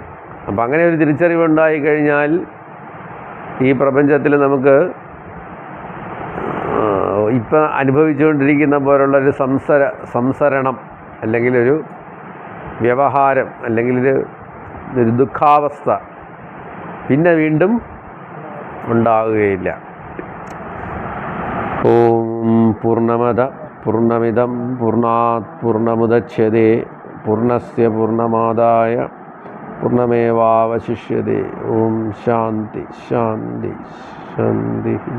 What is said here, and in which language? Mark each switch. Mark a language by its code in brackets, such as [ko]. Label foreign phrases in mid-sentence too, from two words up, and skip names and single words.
[ml] അപ്പം അങ്ങനെ ഒരു തിരിച്ചറിവുണ്ടായിക്കഴിഞ്ഞാൽ ഈ പ്രപഞ്ചത്തിൽ നമുക്ക് ഇപ്പം അനുഭവിച്ചുകൊണ്ടിരിക്കുന്ന പോലുള്ളൊരു സംസരണം അല്ലെങ്കിൽ ഒരു വ്യവഹാരം അല്ലെങ്കിൽ ഒരു ദുഃഖാവസ്ഥ പിന്നെ വീണ്ടും ഉണ്ടാവുകയില്ല. [sa] ഓം പൂർണ്ണമദ പൂർണ്ണമിദം പൂർണ്ണാത് പൂർണ്ണമുദച്യതേ പൂർണ്ണസ്യ പൂർണ്ണമാദായ പൂർണ്ണമേവാവശിഷ്യതേ. ഓം ശാന്തി ശാന്തി ശാന്തി.